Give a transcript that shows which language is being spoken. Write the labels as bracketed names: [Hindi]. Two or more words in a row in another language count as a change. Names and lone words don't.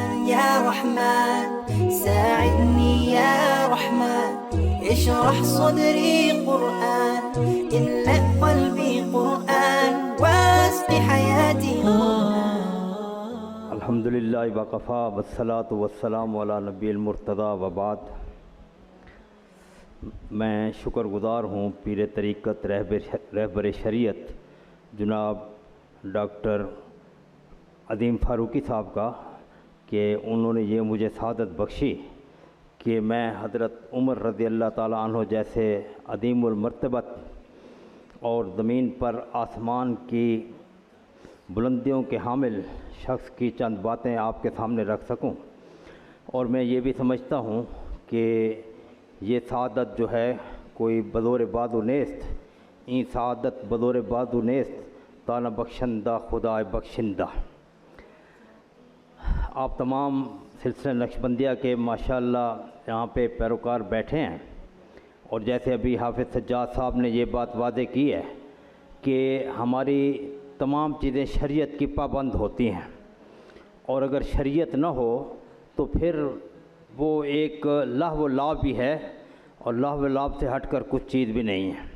[Arabic] يا رحمن ساعدني يا رحمن اشرح صدري قرآن املأ قلبي قرآن واسق حياتي الحمدللہ وقفا والصلاة والسلام علی نبی المرتضیٰ وبعد۔ [Urdu] میں شکر گزار ہوں پیر طریقت رہبر شریعت جناب ڈاکٹر عظیم فاروقی صاحب کا کہ انہوں نے یہ مجھے سعادت بخشی کہ میں حضرت عمر رضی اللہ تعالیٰ عنہ جیسے عظیم المرتبت اور زمین پر آسمان کی بلندیوں کے حامل شخص کی چند باتیں آپ کے سامنے رکھ سکوں، اور میں یہ بھی سمجھتا ہوں کہ یہ سعادت جو ہے کوئی [Persian] بدور بادو نیست، این سعادت بدور بادو نیست تانا بخشندہ خدا بخشندہ۔ [Urdu] آپ تمام سلسلہ نقشبندیہ کے ماشاءاللہ یہاں پہ پیروکار بیٹھے ہیں، اور جیسے ابھی حافظ سجاد صاحب نے یہ بات واضح کی ہے کہ ہماری تمام چیزیں شریعت کی پابند ہوتی ہیں، اور اگر شریعت نہ ہو تو پھر وہ ایک لہو و لعب بھی ہے، اور لہو و لعب سے ہٹ کر کچھ چیز بھی نہیں ہے۔